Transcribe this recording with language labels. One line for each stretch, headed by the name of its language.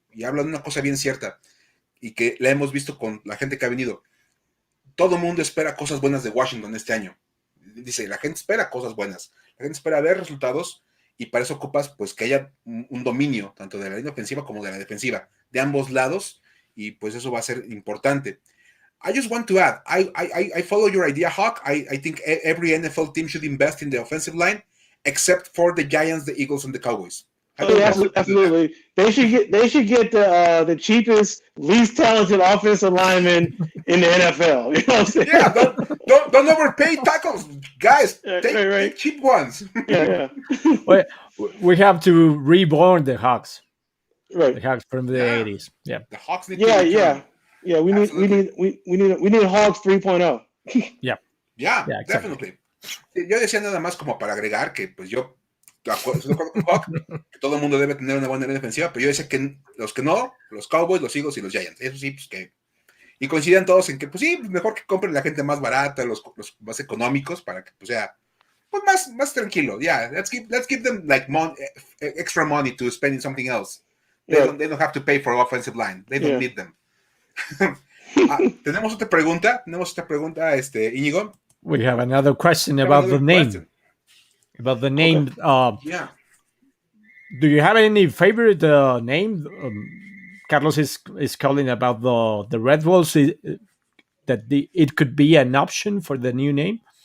Spanish: Y habla de una cosa bien cierta, y que la hemos visto con la gente que ha venido. Todo el mundo espera cosas buenas de Washington este año. Dice, la gente espera cosas buenas. La gente espera ver resultados, y para eso ocupas pues que haya un dominio, tanto de la línea ofensiva como de la defensiva, de ambos lados, y pues eso va a ser importante.
English: I just want to add, I follow your idea, Hawk. I think every NFL team should invest in the offensive line, except for the Giants, the Eagles, and the Cowboys. Absolutely. They should get the cheapest, least talented offensive lineman in the NFL. You know what I'm saying? Yeah, don't overpay tackles, guys. Take cheap ones. Yeah. Well, we have to reborn the Hawks. Right. The Hawks from the 80s. Yeah. The Hawks need to we need Hawks 3.0. Yeah, definitely.
Spanish: Yo decía nada más como para agregar que pues yo estoy de acuerdo con Hawk, que todo el mundo debe tener una buena línea defensiva, pero yo decía que los que no, los Cowboys, los Eagles y los Giants, eso sí, pues que, y coincidan todos en que pues sí, mejor que compren la gente más barata, los más económicos, para que pues sea pues más tranquilo.
English: Let's give them like extra money to spend in something else. They don't have to pay for offensive line. They don't need them.
Spanish: Tenemos otra pregunta, Iñigo.
English: We have another question about the name. About the name. Okay. Do you have any favorite name? Carlos is calling about the Red Wolves. That it could be an option for the new name.